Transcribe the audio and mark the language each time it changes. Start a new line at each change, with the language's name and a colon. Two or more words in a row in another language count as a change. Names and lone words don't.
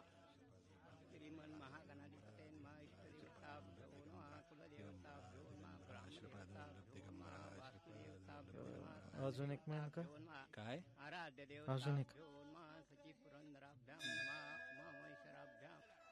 Sanskrit: श्रीमन महागणाधिपते नमः. इष्टदेवताभ्यो नमः. कुलदेवताभ्यो नमः. ब्राह्मणदेवताभ्यो नमः. वासुदेवताभ्यो नमः.
Marathi: अजून एक मिनिट का? काय? आराध्य अजून एक.
Sanskrit: देवताभ्यो नमः. सची पुरंदराभ्यां नमः. उमामहेश्वराभ्यां.